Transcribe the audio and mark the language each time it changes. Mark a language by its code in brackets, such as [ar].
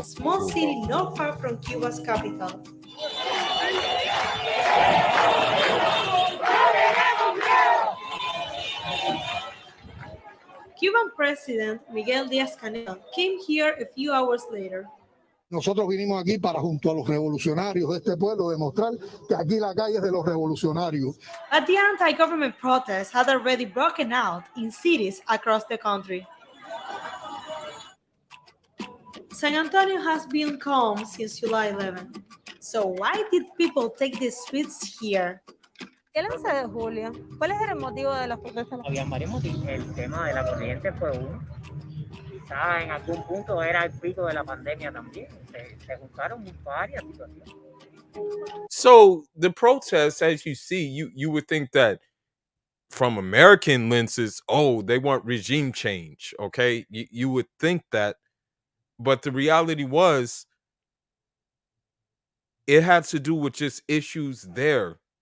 [en] Small city not far from Cuba's capital. Cuban President Miguel Díaz-Canel came here a few hours later. [es] Nosotros vinimos aquí para, junto a los revolucionarios de este pueblo, demostrar que aquí la calle es de los revolucionarios. [en] But the anti-government protests had already broken out in cities across the country. San Antonio has been calm since July 11. So why did people take the streets here? [es] El 11 de julio, ¿cuál es el motivo de las protestas? Habían varios motivos. El tema de la corriente fue uno. Quizás en algún punto era el pico de la pandemia también. Se juntaron varias situaciones. [en] So the protests, as you see, you would think that from American lenses, oh, they want regime change. Okay, you would think that, but the reality was, it had to do with just issues there.